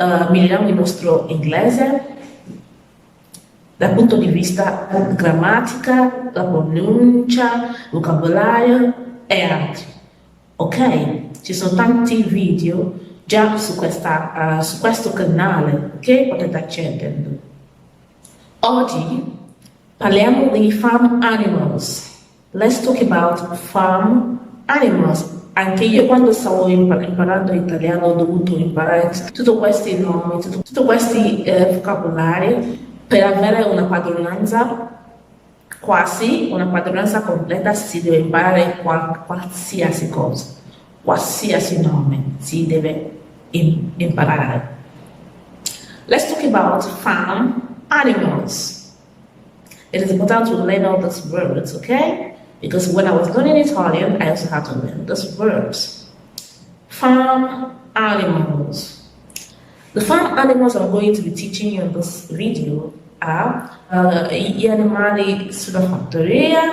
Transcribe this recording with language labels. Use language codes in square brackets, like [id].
[it] Miglioriamo il nostro inglese dal punto di vista grammatica, la pronuncia, vocabolario e altri. Ok? Ci sono tanti video già su questo canale che potete accedere. Oggi parliamo di farm animals. [en] Let's talk about farm animals. [it] Anche io quando stavo imparando italiano ho dovuto imparare tutti questi nomi, tutti questi vocabolari per avere una padronanza, quasi una padronanza completa. Si deve imparare qualsiasi cosa, qualsiasi nome si deve imparare. [en] Let's talk about farm animals. It is important to learn all these words, okay? Because when I was learning Italian, I also had to learn these words. Farm animals. The farm animals I'm going to be teaching you in this video are [it] gli animali sulla fattoria.